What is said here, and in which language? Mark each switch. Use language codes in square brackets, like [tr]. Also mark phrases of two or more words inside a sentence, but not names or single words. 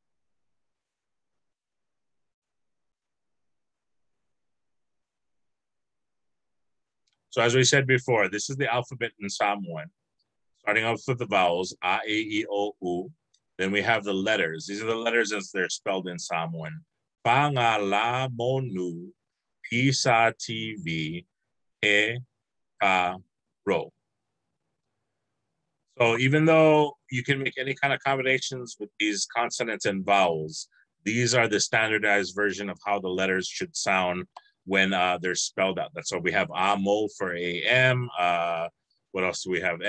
[en] So as we said before, this is the alphabet in Psalm 1. Starting off with the vowels, A, E, O, U. Then we have the letters. These are the letters as they're spelled in Psalm 1. Pa, nga, la, mo, nu, pi, sa, ti, vi, he, ka, ro. So even though you can make any kind of combinations with these consonants and vowels, these are the standardized version of how the letters should sound when they're spelled out. That's why we have AMO for AM. What else do we have?